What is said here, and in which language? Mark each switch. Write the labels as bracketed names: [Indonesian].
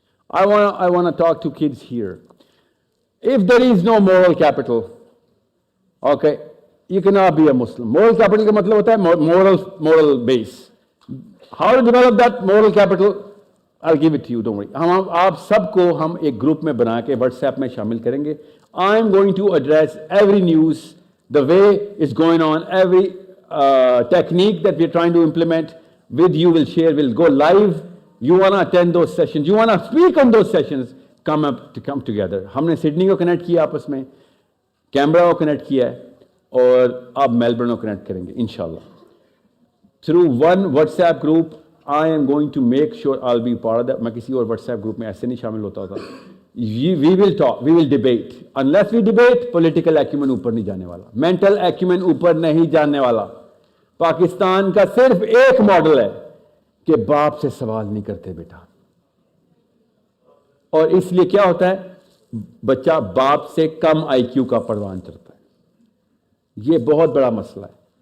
[English] I want to talk to kids here. If there is no moral capital, okay, you cannot be a Muslim. Moral capital [Hindi] ka matlab hota hai [English] moral base. How to develop that moral capital? I'll give it to you, don't worry. [Hindi] हम आप सबको हम एक group में बना के WhatsApp में शामिल करेंगे. [English] I am going to address every news, the way it's going on, every technique that we're trying to implement with you. We'll share, we'll go live. You want to attend those sessions, you want to speak on those sessions, come together. [Hindi] हमने Sydney को connect किया आपस में, camera को connect किया है, और अब मेलबर्न को कनेक्ट करेंगे इंशाल्लाह. [English] Through one WhatsApp group, I am going to make sure I'll be part of that. [Hindi] मैं किसी और WhatsApp ग्रुप में ऐसे नहीं शामिल होता था. [English] We will talk, we will debate. Unless we debate, [Hindi] political acumen ऊपर नहीं जाने वाला, mental acumen ऊपर नहीं जाने वाला. पाकिस्तान का सिर्फ एक मॉडल है कि बाप से सवाल नहीं करते बेटा, और इसलिए क्या होता है, बच्चा बाप से कम IQ का परवान चढ़ता है. ये बहुत बड़ा मसला है.